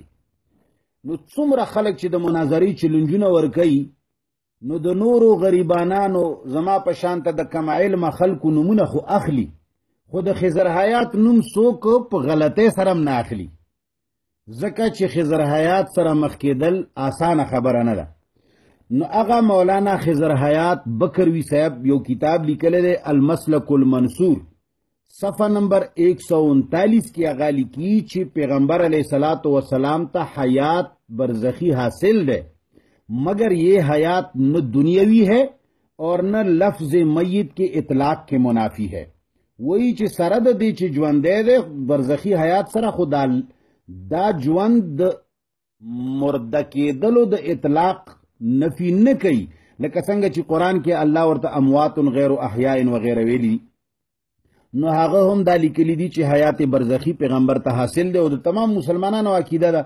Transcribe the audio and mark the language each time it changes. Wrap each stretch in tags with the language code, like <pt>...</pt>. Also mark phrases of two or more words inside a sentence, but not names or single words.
<ps>نو څومره خلک چې د مناظرې چیلنجونه ورکوي، نو د نورو غریبانانو زما په شانته د کم علمه خلکو نومونه خو اخلي، خو د خضر حیات نوم څوک په غلطۍ سره هم نه اخلي، ځکه چې خضر حیات سره مخ کېدل آسانه خبره نه ده. نو هغه مولانا خضر حیات بکروی صاحب یو کتاب لیکلی دی المسلک المنصور، صفحه نمبر 139 کی هغه لیکي چې پیغمبر</ps> <ar>علیہ الصلوۃ والسلام</ar> <ps>ته حیات برزخی</ps> <ur>حاصل ہے، مگر یہ حیات نہ دنیاوی ہے اور نہ لفظ میت کے اطلاق کے منافی ہے.</ur> <ps>وہی چې سره د دې چې ژوندی دی برزخی حیات سره خو دا ژوند مرده کېدلو د اطلاق نفی نه کوي، لکه څنګه چې قرآن کې الله ورته</ps> <ar>اموات غیر احیاء</ar> <ps>وغیره ویلي. نو هغه هم دا لیکلی دي چې حیات برزخی پیغمبر ته حاصل دی او د تمام مسلمانانو عقیده ده.</ps>